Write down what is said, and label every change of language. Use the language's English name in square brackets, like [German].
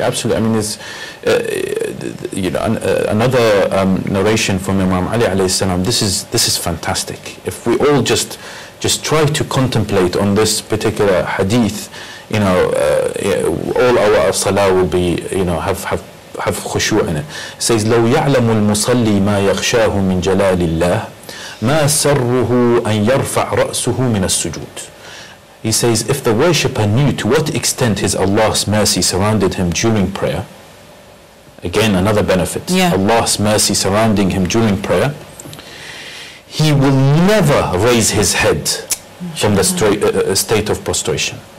[English] I mean, there's you know, another narration from Imam Ali alayhi salam. This is fantastic. If we all just try to contemplate on this particular hadith, you know, all our salah will be, you know, have khushu' in it. It says, [Arabic] لو يعلم المصلي ما يخشاه من جلال الله ما سره أن يرفع رأسه من السجود. [English] He says, if the worshipper knew to what extent his Allah's mercy surrounded him during prayer, again another benefit, Allah's mercy surrounding him during prayer, he will never raise his head from the state of prostration.